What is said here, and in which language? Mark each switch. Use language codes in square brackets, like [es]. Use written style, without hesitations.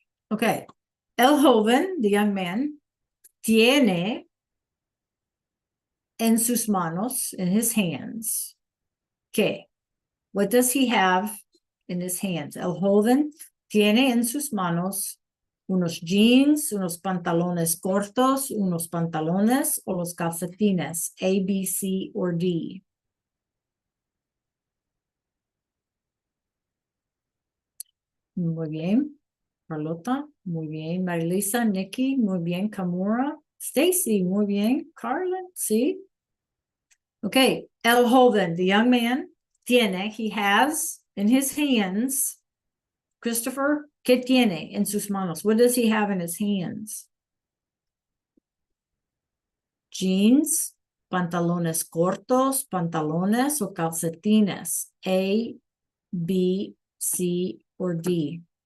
[en] Okay. [es] El joven, [en] the young man, [es] tiene en sus manos, [en] in his hands. Okay. What does he have in his hands? [es] El joven tiene en sus manos unos jeans, unos pantalones cortos, unos pantalones o los calcetines, A, B, C, or D. Muy bien. Carlota, muy bien. Marilisa, Nikki, muy bien. Kamura, Stacy, muy bien. Carlin, [en] see? Okay, [es] el joven, [en] the young man, [es] tiene, [en] he has in his hands. [es] Christopher, ¿qué tiene en sus manos? [en] What does he have in his hands? [es] Jeans, pantalones cortos, pantalones o calcetines. [en] A, B, C, or D.